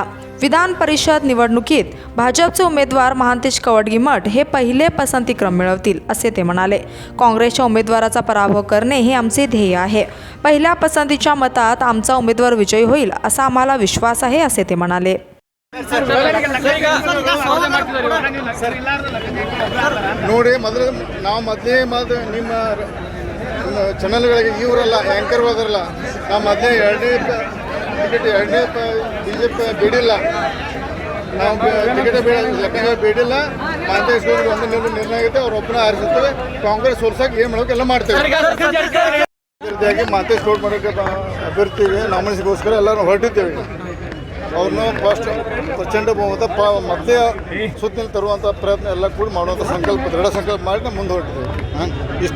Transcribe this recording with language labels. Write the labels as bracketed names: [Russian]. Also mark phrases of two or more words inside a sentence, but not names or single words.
[Marathi] विधान परिषद निवडणुकीत भाजपचे उमेदवार महांतेश कवडगिमठ हे पहिले पसंतीक्रम मिळवतील असे ते म्हणाले. काँग्रेसच्या उमेदवाराचा पराभव करणे हे आमचे ध्येय आहे. पहिल्या पसंतीच्या मतात आमचा उमेदवार विजयी होईल असा आम्हाला विश्वास आहे असे ते म्हणाले. [Kannada] ನೋಡಿ ನಾವು ಮೊದಲೇ ನಿಮ್ಮ ಚಾನಲ್ಗಳಿಗೆ ಇವರಲ್ಲ ಆ್ಯಂಕರ್ ಹೋದ್ರಲ್ಲ ನಾವು ಮೊದಲೇ ಎರಡನೇ ಬಿ ಜೆ ಪಿ ಬಿಡಿಲ್ಲ ನಾವು ಟಿಕೆಟ್ ಬಿಡಿಲ್ಲ ಮಾಂತೇಶ್ ಗೌಡ್ರಿಗೆ ಒಂದು ನಿರ್ಣಯ ಆಗುತ್ತೆ ಅವ್ರು ಒಬ್ಬನ ಆರಿಸುತ್ತೇವೆ ಕಾಂಗ್ರೆಸ್ ಸೋಲ್ಸಕ್ಕೆ ಏನು ಮಾಡೋಕೆ ಎಲ್ಲ ಮಾಡ್ತೇವೆ ಅಭ್ಯರ್ಥಿಯಾಗಿ ಮಾಂತೇಶ್ ಗೌಡ್ ಮಾಡೋಕ್ಕೆ ಅಭ್ಯರ್ಥಿಗೆ ನಾಮಿನೇಷನ್ಗೋಸ್ಕರ ಎಲ್ಲರೂ ಹೊರಟಿದ್ದೇವೆ ಅವ್ರನ್ನ ಫಸ್ಟ್ ಪ್ರಚಂಡ ಬಹುಮತ ಮತ್ತೆ ಸುತ್ತಿನಲ್ಲಿ ತರುವಂಥ ಪ್ರಯತ್ನ ಎಲ್ಲ ಕೂಡ ಮಾಡುವಂಥ ಸಂಕಲ್ಪ ದೃಢ ಸಂಕಲ್ಪ ಮಾಡಿ ನಾವು ಮುಂದೆ ಹೊರಟಿದ್ದೇವೆ ಇಷ್ಟೇ.